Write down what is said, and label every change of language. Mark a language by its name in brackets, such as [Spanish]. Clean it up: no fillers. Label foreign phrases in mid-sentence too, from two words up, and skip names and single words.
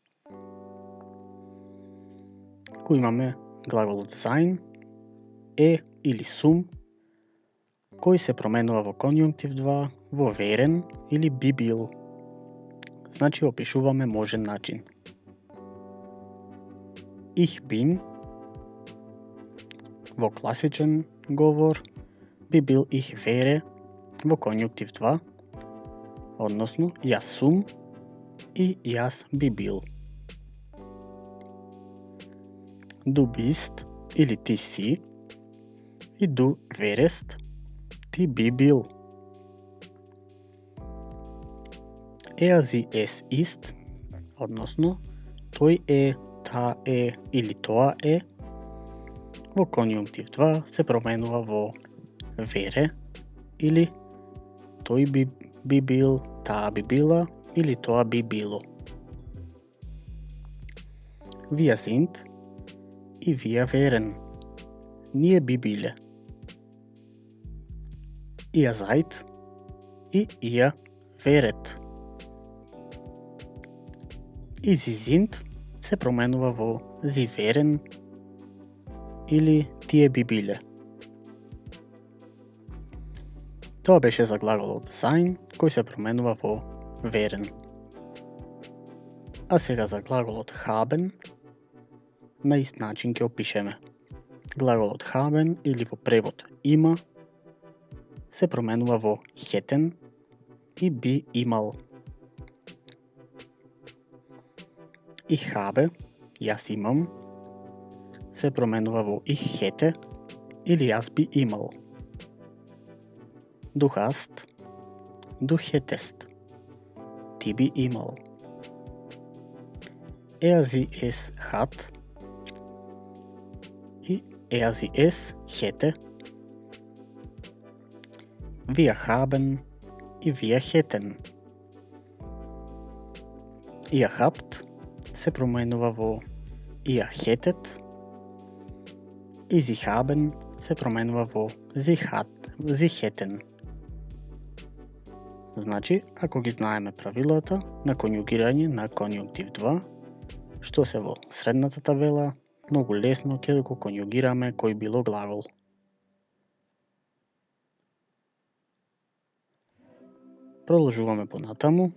[Macedonian] Кој имаме глаголот sein, или sum, кој се променува во конјунктив 2 во верен или би бил. Значи опишуваме можен начин. [German] Ich bin [Macedonian] во класичен говор би бил [German] ich wäre [Macedonian] во конјунктив 2, односно јас сум и јас би бил. [German] Du bist [Macedonian] или ти си и [German] du wärest, [Macedonian] ти би бил. [German] Er, sie, es ist, [Macedonian] односно тој е, та е или тоа е, во конјунктив 2 се променува во вере или тој би бил, таа би била или тоа би било. [German] Wir sind и wir wären. [Macedonian] Ние би биле. [German] Ihr seid и ihr wäret. [Macedonian] И [German] sie sind [Macedonian] се променува во [German] sie wären [Macedonian] или тие би биле. Тоа беше за глаголот sein, кој се променува во wären. А сега за глаголот haben, на ист начин ќе опишеме. Глаголот haben или во превод има се променува во hätten и би имал. [German] Ich habe, [Macedonian] јас имам, се променува во [German] ich hätte [Macedonian] или јас би имал. [German] Du hast, du hättest, [Macedonian] ти би имал. [German] Er, sie, es hat и er, sie, es hätte. Wir haben и wir hätten. Ihr habt [Macedonian] се променува во [German] ihr hättet и sie haben [Macedonian] се променува во [German] sie hätten. [Macedonian] Значи, ако ги знаеме правилата на конјугирање на конјунктив 2, што се во средната табела, многу лесно ќе го конјугираме кој било глагол. Продолжуваме понатаму.